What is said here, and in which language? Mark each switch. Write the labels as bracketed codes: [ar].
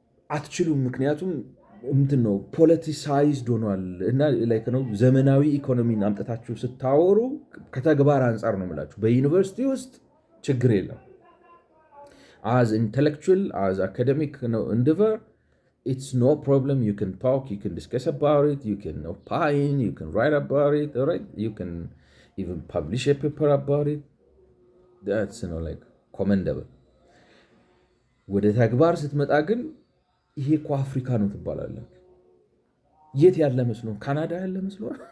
[am] አትችሉም። ምክንያቱም እንትን ነው ፖለቲሳይዝድ ሆኗል። እና ላይክ ነው ዘመናዊ ኢኮኖሚን አምጥታችሁ ስታወሩ ከተግባር አንጻር ነው የምላችሁ። በዩኒቨርሲቲ ውስጥ ችግር የለም። አዝ ኢንቴሌክቹዋል አዝ አካደሚክ ነው እንድቨር [en] it's no problem. You can talk, you can discuss about it, you can opine, you can write about it, all right? You can even publish a paper about it. That's like commendable. [am] ወደ ተግባር ስትመጣ ግን ይሄ እኮ አፍሪካ ነው ትባላለህ። የት ያለ መስሎ? ካናዳ ያለ መስሎ?